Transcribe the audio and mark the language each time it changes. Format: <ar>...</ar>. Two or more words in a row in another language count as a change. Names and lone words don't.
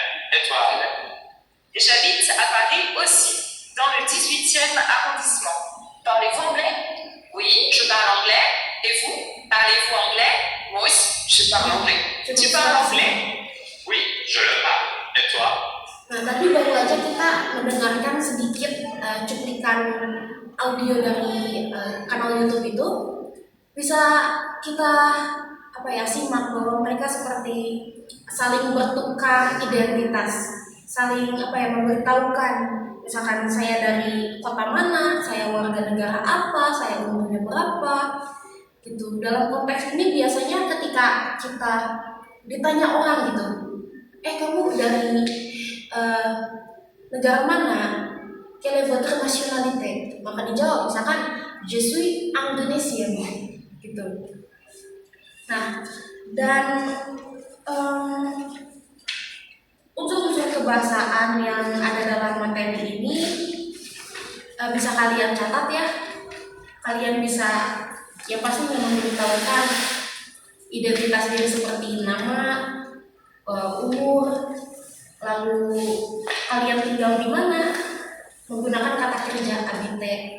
<fr>Et toi, Hélène? J'habite à Paris aussi, dans le 18e arrondissement. Parlez-vous anglais? Oui, je parle anglais. Et vous? Parlez-vous anglais? Moi aussi, je parle anglais. Tu parles anglais? Oui, je le parle. Et toi?</fr> <id>Nah, tadi baru aja kita mendengarkan sedikit cuplikan audio dari kanal YouTube itu. Bisa kita simak bahwa mereka seperti saling bertukar identitas, saling memberitahukan. Misalkan saya dari kota mana, saya warga negara apa, saya umurnya berapa, gitu. Dalam konteks ini biasanya ketika kita ditanya orang gitu, kamu dari negara mana?</id> <fr>Quelle est votre nationalité?</fr> <id>Maka dijawab misalkan</id> <fr>je suis Indonesian</fr> <id>gitu. Nah, dan kebahasaan yang ada dalam materi ini bisa kalian catat ya. Kalian bisa yang pasti memberitahukan identitas diri seperti nama, umur, lalu kalian tinggal di mana, menggunakan kata kerja abite.</id>